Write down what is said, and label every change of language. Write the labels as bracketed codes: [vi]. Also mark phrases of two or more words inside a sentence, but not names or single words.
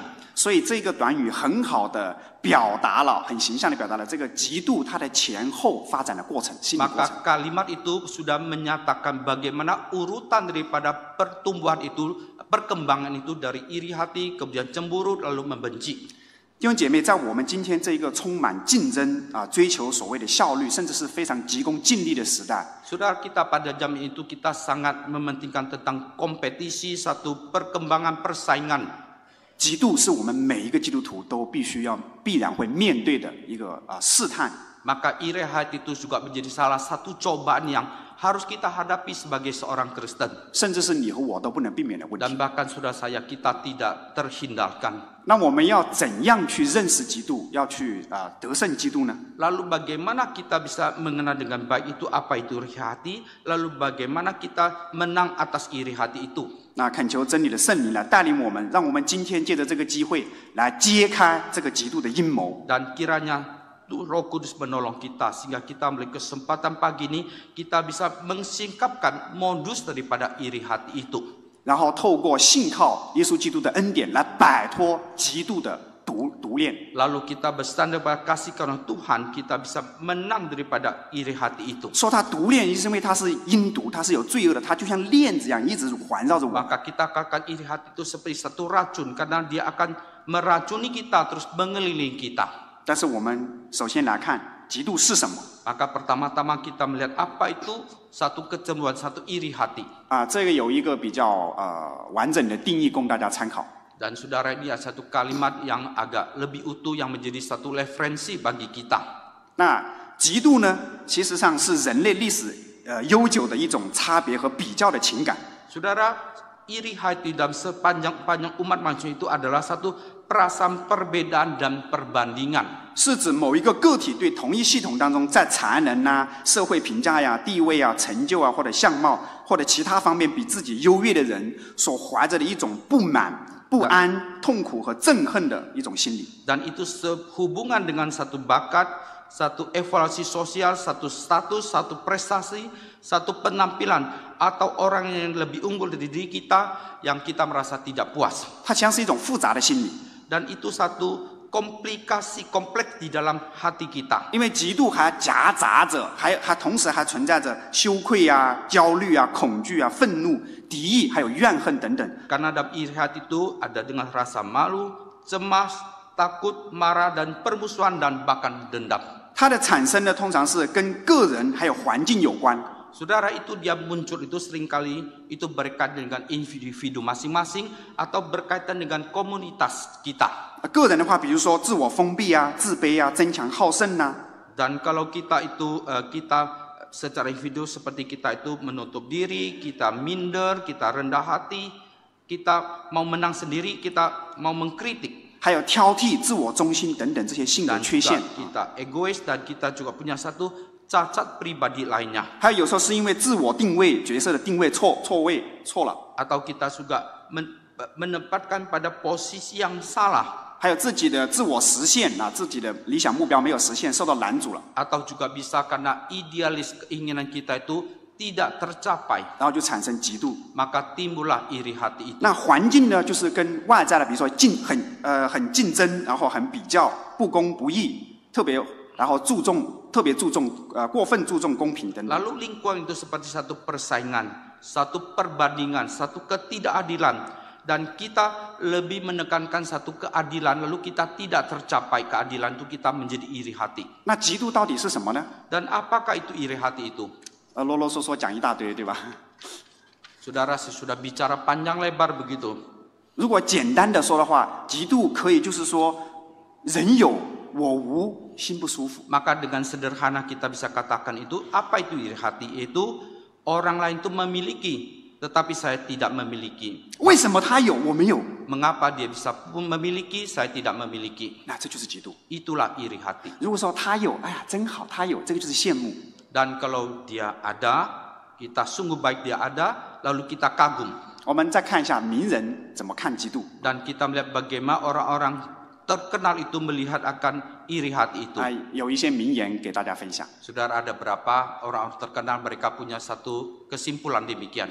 [zh] 所以这个短语很好的表达了，很形象的表达了这个嫉妒它的前后发展的过程，心理过程。 [id] Maka kalimat itu sudah menyatakan bagaimana urutan daripada pertumbuhan itu, perkembangan itu dari iri hati, kemudian cemburu, lalu membenci. [zh] 弟兄姐妹，在我们今天这一个充满竞争啊、追求所谓的效率，甚至是非常急功近利的时代， [id] Saudara, kita pada zaman itu kita sangat mementingkan tentang kompetisi, satu perkembangan persaingan. [zh] 嫉妒是我们每一个基督徒都必然会面对的一个试探。 [id] Maka iri hati itu juga menjadi salah satu cobaan yang harus kita hadapi sebagai seorang Kristen. [zh] 甚至是你和我都不能避免的问题。 [id] Dan bahkan saudara saya, kita tidak terhindarkan. [zh] 那我们要怎样去认识嫉妒，要去得胜嫉妒呢？ [id] Lalu bagaimana kita bisa mengenal dengan baik itu apa itu iri hati? Lalu bagaimana kita menang atas iri hati itu? [zh] 那恳求真理的圣灵来带领我们，让我们今天借着这个机会来揭开这个嫉妒的阴谋。 [id] Dan kiranya Roh Kudus menolong kita sehingga kita memiliki kesempatan pagi ini kita bisa mengsingkapkan modus daripada iri hati itu. [zh] 然后透过信靠耶稣基督的恩典来摆脱嫉妒的毒链。 [id] Lalu kita bersandar pada kasih karunia Tuhan, kita bisa menang daripada iri hati itu. [zh] 说它毒链，是因为它是阴毒，它是有罪恶的，它就像链子一样一直环绕着我。 [id] Maka kita katakan iri hati itu seperti satu racun karena dia akan meracuni kita terus mengelilingi kita. [zh] 但是我们首先来看嫉妒是什么 [id] Maka pertama-tama kita melihat apa itu satu kecemburuan, satu iri hati. [zh] 啊？这个有一个比较完整的定义供大家参考。 [id] Dan saudara, ini ada satu kalimat yang agak lebih utuh yang menjadi satu referensi bagi kita. [zh] 那嫉妒呢，其实上是人类历史悠久的一种差别和比较的情感。 [id] Saudara, iri hati dalam sepanjang umat manusia itu adalah satu perasaan perbedaan dan perbandingan. [zh] 是指某一个个体对同一系统当中，在才能啊、社会评价呀、地位啊、成就啊，或者相貌或者其他方面比自己优越的人，所怀着的一种不满、不安、痛苦和憎恨的一种心理。 [id] Dan itu sehubungan dengan satu bakat, satu evaluasi sosial, satu status, satu prestasi, satu penampilan, atau orang yang lebih unggul dari diri kita yang kita merasa tidak puas. [zh] 它像是一种复杂的心理， [id] Dan itu satu komplikasi kompleks di dalam hati kita. [zh] 因为嫉妒还夹杂着，还同时还存在着羞愧啊、焦虑啊、恐惧啊、愤怒、敌意，还有怨恨等等。 [id] Karena dalam iri hati itu ada dengan rasa malu, cemas, takut, marah, dan permusuhan dan bahkan dendam. [zh] 它的产生呢，通常是跟个人还有环境有关。 [id] Saudara, itu dia muncul itu seringkali itu berkaitan dengan individu masing-masing atau berkaitan dengan komunitas kita. [zh] 个人的话，比如说自我封闭啊、自卑啊、争强好胜啊。 [id] Dan kalau kita itu kita secara individu seperti kita itu menutup diri, kita minder, kita rendah hati, kita mau menang sendiri, kita mau mengkritik. [zh] 还有挑剔、自我中心等等这些性格 [id] Dan [zh] 缺 [id] juga [zh] 陷。 [id] kita egois dan kita juga punya satu cacat pribadi lainnya. [zh] 还有有时候是因为自我定位、角色的定位错了， [id] Atau kita juga menempatkan pada posisi yang salah. [zh] 还有自己的自我实现啊，自己的理想目标没有实现，受到拦阻了， [id] Atau juga bisa karena idealis keinginan kita itu tidak tercapai. [zh] 然后就产生嫉妒。 [id] Maka timbullah iri hati itu. [zh] 那环境呢，就是跟外在的，比如说很竞争，然后很比较，不公不义，然后特别注重过分注重公平等等。 [id] Lalu lingkungan itu seperti satu persaingan, satu perbandingan, satu ketidakadilan. Dan kita lebih menekankan satu keadilan, lalu kita tidak tercapai keadilan itu kita menjadi iri hati. [zh] 那嫉妒到底是什么呢？ [id] Dan apakah itu iri hati itu? [zh] 啰啰嗦嗦讲一大堆，对吧？ [id] Saudara, saya sudah bicara panjang lebar begitu. [zh] 如果简单的说的话，嫉妒可以就是说，人有我无，心不舒服。 [id] Maka dengan sederhana kita bisa katakan itu, apa itu iri hati? Itu orang lain itu memiliki, tetapi saya tidak memiliki. [zh] 为什么他有我没有？ [id] Mengapa dia bisa memiliki, saya tidak memiliki? [zh] 那这就是嫉妒。 [id] Itulah iri hati. [zh] 如果说他有，哎呀，真好，他有，这个就是羡慕。 [id] Dan kalau dia ada, kita sungguh baik dia ada, lalu kita kagum. [zh] 我们再看一下名人怎么看嫉妒。 [id] Dan kita melihat bagaimana orang-orang terkenal itu melihat akan iri hati itu. [zh] 有一些名言给大家分享。 [id] Saudara, ada berapa orang terkenal mereka punya satu kesimpulan demikian.